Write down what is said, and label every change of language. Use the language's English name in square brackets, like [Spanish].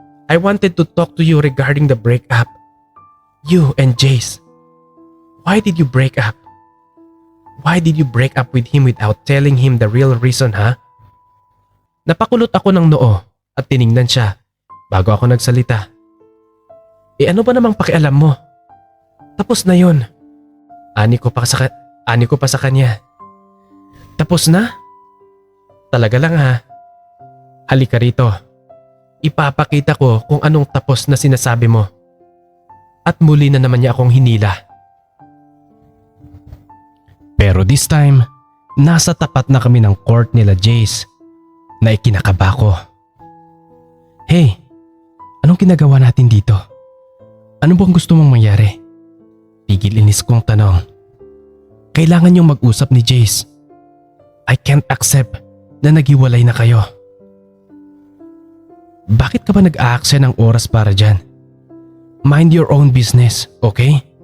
[English] I wanted to talk to you regarding the breakup. You and Jace. Why did you break up? Why did you break up with him without telling him the real reason, ha? [Filipino] Napakulot ako ng noo at tiningnan siya bago ako nagsalita. Ano ba namang pakialam mo? Tapos na yun. Ani ko pa sa kanya. Tapos na? Talaga lang ha. Halika rito. Ipapakita ko kung anong tapos na sinasabi mo. At muli na naman niya akong hinila. Pero [English] this time, [Filipino] nasa tapat na kami ng court nila Jace na ikinakaba ko. Hey, anong ginagawa natin dito? Ano bang gusto mong mangyari? Tigil inis kong tanong. Kailangan niyong mag-usap ni Jace. [English] I can't accept [Filipino] na naghiwalay na kayo. Bakit ka ba nag-aaksaya ng oras para dyan? [English] Mind your own business, okay?